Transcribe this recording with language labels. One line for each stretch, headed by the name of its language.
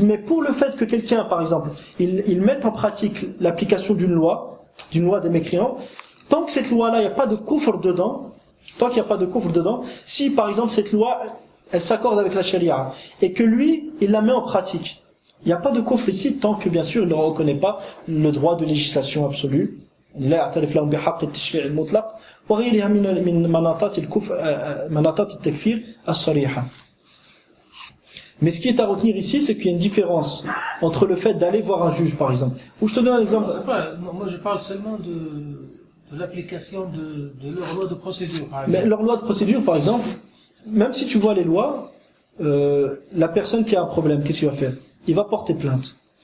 French: Mais pour le fait que quelqu'un, par exemple, il mette en pratique l'application d'une loi des mécréants, tant que cette loi-là, il n'y a pas de kufr dedans, si par exemple cette loi, elle s'accorde avec la charia, et que lui, il la met en pratique, il n'y a pas de kufr ici tant que bien sûr il ne reconnaît pas le droit de législation absolue.
Arabic: لا يعترف لهم بحق التشريع المطلق وغيرها من مناطات الكفر مناطات التكفير الصريحة.
French: Mais ce qui est à retenir ici, c'est qu'il y a une différence entre le fait d'aller voir un juge, par exemple. Ou je te donne un exemple. Moi, je parle seulement de de l'application de leur loi de procédure, par Mais exemple. leur loi de procédure, par exemple, même si tu vois les lois, la personne qui a un problème, qu'est-ce qu'il va faire? Il va porter plainte.